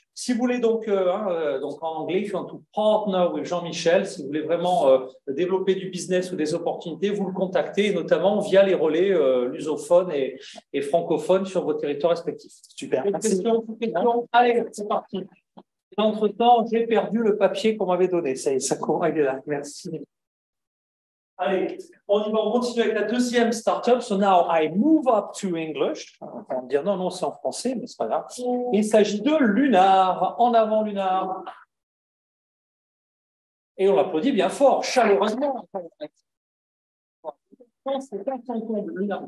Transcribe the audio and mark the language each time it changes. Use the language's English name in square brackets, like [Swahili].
[French] Si vous voulez donc en anglais, [English] if you want to partner with Jean-Michel, [French] si vous voulez vraiment développer du business ou des opportunités, vous le contactez, notamment via les relais lusophones et francophones sur vos territoires respectifs. Super. Questions? Allez, c'est parti. Entre-temps, j'ai perdu le papier qu'on m'avait donné. Ça y est, ça court, il est là. Merci. Allez, on y va, on continue avec la deuxième startup. [English] So now I move up to English. [French] On va me dire non, c'est en français, mais c'est pas grave. Il s'agit de Lunar. En avant, Lunar. Et on l'applaudit bien fort, chaleureusement. C'est pas son compte, Lunar.